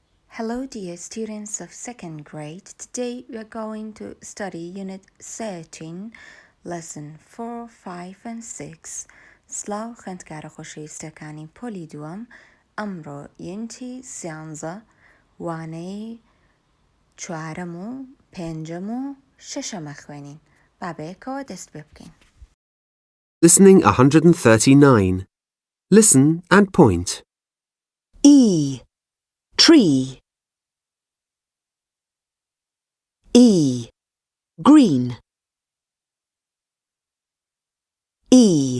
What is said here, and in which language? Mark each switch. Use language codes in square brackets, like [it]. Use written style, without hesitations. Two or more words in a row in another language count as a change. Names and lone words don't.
[en] Hello dear students of second grade. Today we are going to study Unit 13, Lesson 4, 5 and 6. [ckb] سلااو خوێندکارە خۆشەویستەکانی پۆلی دووەم ئەمڕۆ یونتی سیانزە وانەی چوارەم و پێنجەم و شەشەمە خوێنین. با بەیەکەوە دەست پێ بکەین. [en] Listening 139. Listen and point. E. Tree. E. Green. E.